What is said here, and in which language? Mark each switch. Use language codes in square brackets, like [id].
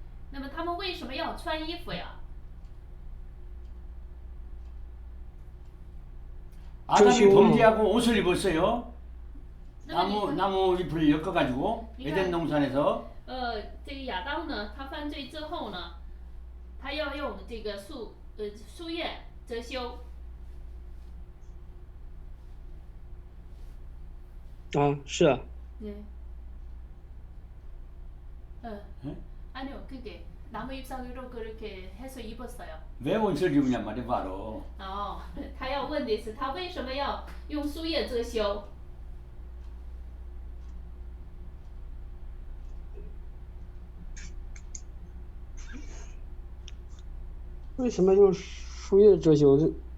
[zh] 那么他们为什么要穿衣服呀？ [ko] 아담이 범죄하고 옷을 입었어요. [zh] 那么 [ko] 나무 잎을 엮어가지고 에덴 동산에서. [zh] 这个亚当呢，他犯罪之后呢，他要用这个树叶遮羞。啊，是啊。 [ko] 네. 아니요, 그게 나무 잎사귀로 그렇게 해서 입었어요. 왜 옷을 입으냐 말이야 바로. [zh] 他要问的是他为什么要用树叶遮羞？为什么用树叶遮羞？